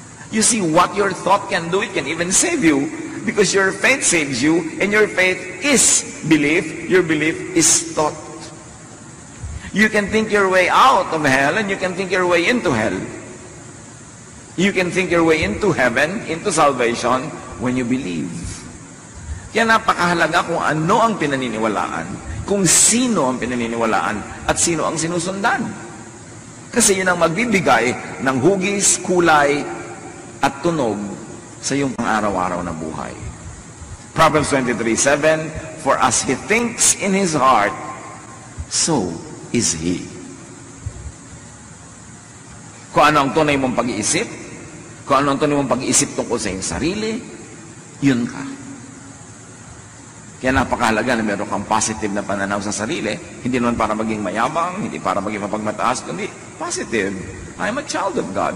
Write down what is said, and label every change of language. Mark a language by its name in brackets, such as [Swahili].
[English] You see, what your thought can do, it can even save you, because your faith saves you, and your faith is belief, your belief is thought. You can think your way out of hell, and you can think your way into hell. You can think your way into heaven, into salvation, when you believe. [Filipino] Kaya napakahalaga kung ano ang pinaniniwalaan, kung sino ang pinaniniwalaan, at sino ang sinusundan. Kasi yun ang magbibigay ng hugis, kulay, at tunog sa iyong pang-araw-araw na buhay. [English] Proverbs 23:7, for as he thinks in his heart, so is he. [Filipino] Kung ano ang tunay mong pag-iisip, kung ano ang tunay mong pag-iisip tungkol sa iyong sarili, yun ka. Kaya napakahalaga na meron kang positive na pananaw sa sarili, hindi naman para maging mayabang, hindi para maging mapagmataas, kundi positive. [English] I'm a child of God.